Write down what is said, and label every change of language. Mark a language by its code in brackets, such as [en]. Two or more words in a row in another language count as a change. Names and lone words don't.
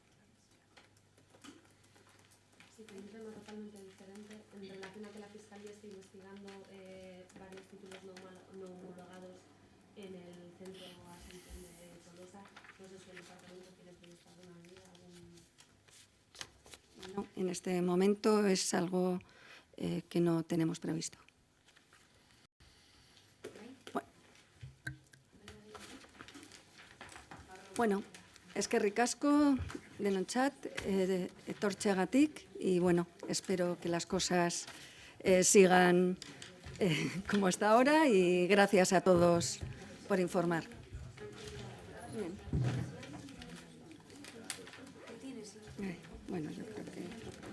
[es] En relación a que la Fiscalía esté investigando varios títulos no homologados en el centro Asunción de Tolosa, no sé si el departamento tiene previsto alguna medida. No, en este momento es algo que no tenemos previsto. [eu] Bueno, eskerrik asko denontzat, etortzeagatik, [es] y bueno, espero que las cosas sigan como hasta ahora, y gracias a todos por informar. Bien. Bueno, yo creo que...